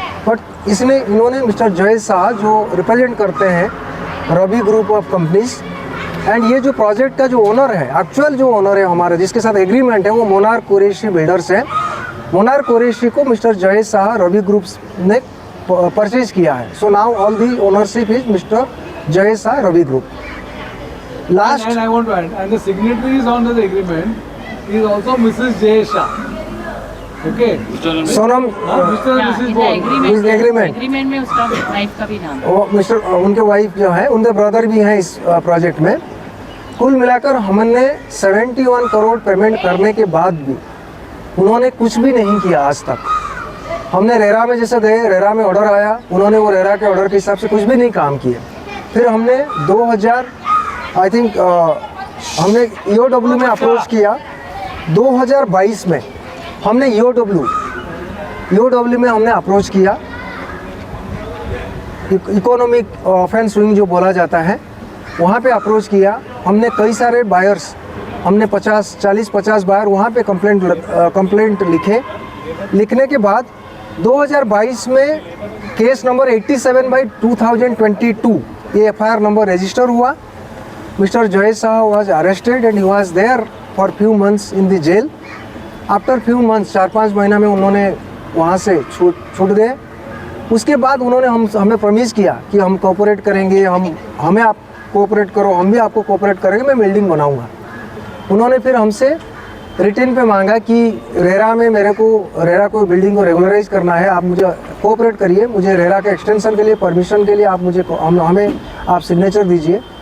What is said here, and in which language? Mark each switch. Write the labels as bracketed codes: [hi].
[hi] But इन्होंने mister Jay Shah जो represent करते हैं Ravi group of companies, and ये जो प्रोजेक्ट का जो ओनर है, एक्चुअल जो ओनर है हमारे जिसके साथ एग्रीमेंट है, वो मोनार्क कुरैशी बिल्डर्स हैं। मोनार्क कुरैशी को मिस्टर जय शाह रवि ग्रुप्स ने परचेज किया है। [en] So now all the ownership is mister Jay Shah Ravi group. Last and I want to add, and the signatories on the agreement is also Mrs. Jay Shah. Okay. [hi] Sonam agreement में उसका wife का भी नाम है। वो मिस्टर उनके वाइफ जो है, उनके ब्रदर भी हैं इस प्रोजेक्ट में। कुल मिलाकर हमने 71 करोड़ पेमेंट करने के बाद भी उन्होंने कुछ भी नहीं किया आज तक। हमने रेरा में जैसे गए, रेरा में ऑर्डर आया, उन्होंने वो रेरा के ऑर्डर के हिसाब से कुछ भी नहीं काम किया। फिर हमने 2000 आई थिंक हमने EOW में अप्रोच किया। 2022 में हमने EOW में हमने अप्रोच किया। इकोनॉमिक ऑफेंस स्विंग जो बोला जाता है वहाँ पे अप्रोच किया। हमने कई सारे बायर्स, हमने 40-50 बायर वहाँ पे कंप्लेंट लिखने के बाद 2022 में केस नंबर 87/2022 ये FIR नंबर रजिस्टर हुआ। [en] Mr. Jay Shah was arrested and he was there for few months in the jail. After few months [hi] 4-5 महीना में उन्होंने वहाँ से छूट गए। उसके बाद उन्होंने हमें प्रॉमिस किया कि हम कोऑपरेट करेंगे, हमें आप कोऑपरेट करो, हम भी आपको कोऑपरेट करेंगे, मैं बिल्डिंग बनाऊँगा। उन्होंने फिर हमसे रिटर्न पे मांगा कि रेरा को बिल्डिंग को रेगुलराइज करना है, आप मुझे कोऑपरेट करिए, मुझे रेरा के एक्सटेंशन के लिए, परमिशन के लिए आप हमें आप सिग्नेचर दीजिए।